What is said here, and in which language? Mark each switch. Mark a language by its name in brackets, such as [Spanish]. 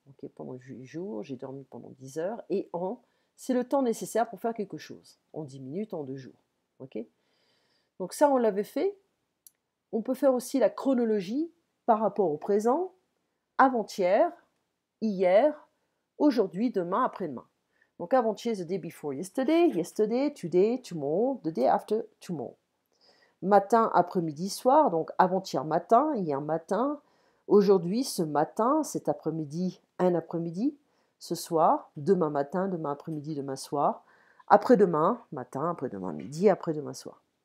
[French] Okay, pendant 8 jours, j'ai dormi pendant 10 heures. Et en, c'est le temps nécessaire pour faire quelque chose. En 10 minutes, en 2 jours. Okay. Donc ça, on l'avait fait. On peut faire aussi la chronologie par rapport au présent, avant-hier, hier, aujourd'hui, demain, après-demain. Donc avant-hier, [English] the day before yesterday, yesterday, today, tomorrow, the day after tomorrow. [French] Matin, après-midi, soir, donc avant-hier matin, hier matin, aujourd'hui, ce matin, cet après-midi, un après-midi, ce soir, demain matin, demain après-midi, demain soir, après-demain matin, après-demain midi, après-demain soir.